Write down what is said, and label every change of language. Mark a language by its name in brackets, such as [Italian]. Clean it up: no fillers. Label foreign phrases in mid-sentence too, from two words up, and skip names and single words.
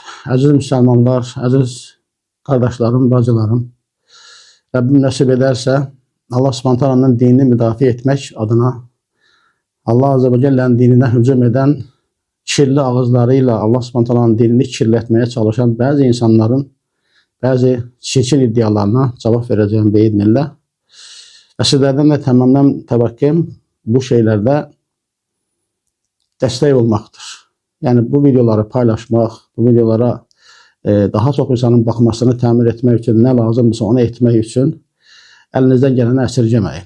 [Turkish] Aziz Müslümanlar, aziz kardeşlerim, bacılarım, Rabbim nasip ederse Allah Subhanahu dinini [Azerbaijani] müdafiə etmək [Turkish] adına Allah Azze ve Celle'nin dinine hücum eden kirli ağızlarıyla Allah Subhanahu dinini kirletmeye çalışan bazı insanların bazı çirkin iddialarına cevap vereceğim beyidnillah. [Azerbaijani] Və sizlərdən də təmənnəm təvəkküm bu şeylərdə dəstək olmaqdır. Yəni bu videoları paylaşmaq, bu videolara daha çox insanın baxmasını təmin etmək üçün nə lazımdırsa onu etmək üçün əlinizdən gələni əsirgəməyin.